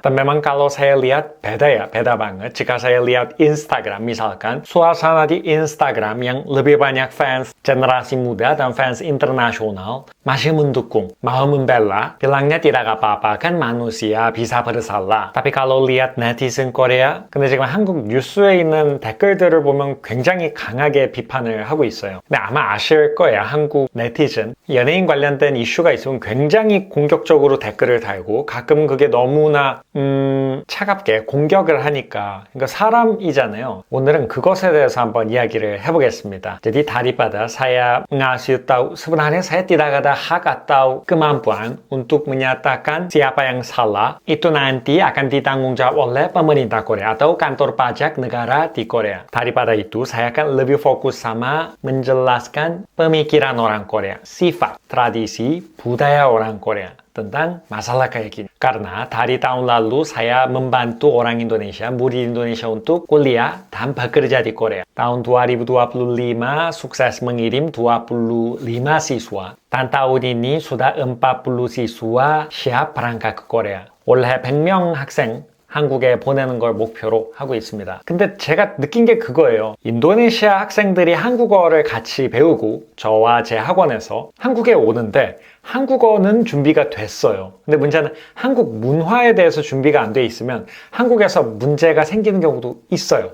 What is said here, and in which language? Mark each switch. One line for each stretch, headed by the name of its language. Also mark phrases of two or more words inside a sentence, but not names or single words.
Indonesian: Dan memang kalau saya lihat beda ya, beda banget. Jika saya lihat Instagram misalkan, suasana di Instagram yang lebih banyak fans generasi muda dan fans internasional masih mendukung, mau membela, bilangnya tidak apa-apa, kan manusia bisa bersalah. Tapi kalau lihat netizen Korea,
Korean: 근데 지금 한국 뉴스에 있는 댓글들을 보면 굉장히 강하게 비판을 하고 있어요. 근데 아마 아실 거예요. 한국 네티즌, 연예인 관련된 이슈가 있으면 굉장히 공격적으로 댓글을 달고 가끔 그게 너무나 차갑게 공격을 하니까, 그러니까 사람이잖아요. 오늘은 그것에 대해서 한번 iyagi를 해보겠습니다.
Indonesian: Jadi daripada saya ngasih tahu, sebenarnya saya tidak ada hak atau kemampuan untuk menyatakan siapa yang salah, itu nanti akan ditanggung jawab oleh pemerintah Korea atau kantor pajak negara di Korea. Daripada itu, saya akan lebih fokus sama menjelaskan pemikiran orang Korea, sifat, tradisi, budaya orang Korea tentang masalah kayak gini. Karena dari tahun lalu saya membantu orang Indonesia, murid Indonesia untuk kuliah dan bekerja di Korea. Tahun 2025 sukses mengirim 25 siswa. Dan tahun ini sudah 40 siswa siap berangkat ke Korea.
Korean: 올해 100명 학생 한국에 보내는 걸 목표로 하고 있습니다. 근데 제가 느낀 게 그거예요. 인도네시아 학생들이 한국어를 같이 배우고 저와 제 학원에서 한국에 오는데 한국어는 준비가 됐어요. 근데 문제는 한국 문화에 대해서 준비가 안 돼 있으면 한국에서 문제가 생기는 경우도 있어요.